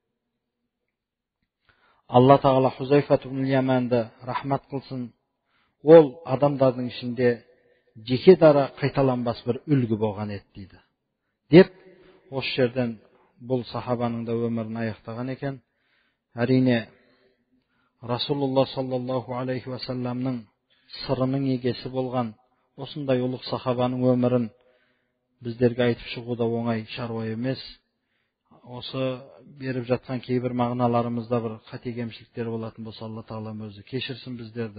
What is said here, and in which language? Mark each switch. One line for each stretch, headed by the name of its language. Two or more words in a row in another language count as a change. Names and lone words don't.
Kazakh: Алла тағала Хузайфа ибн Яманды рахмат қылсын. Ол адамдардың ішінде жеке дара қайталанбас бір үлгі болған еді дейді. Деп, осы жерден бұл сахабаның да өмірін аяқтаған екен. Әрине,
Arabic: رسول الله صلى الله عليه وسلم
Kazakh: сырының егесі болған осындай ұлық сахабаның өмірін біздерге айтып шығу да оңай шаруа емес. Осы беріп жатқан кейбір мағыналарымызда бір қате кемшіліктер болатын болса, Алла тағала өзі кешірсін біздерді.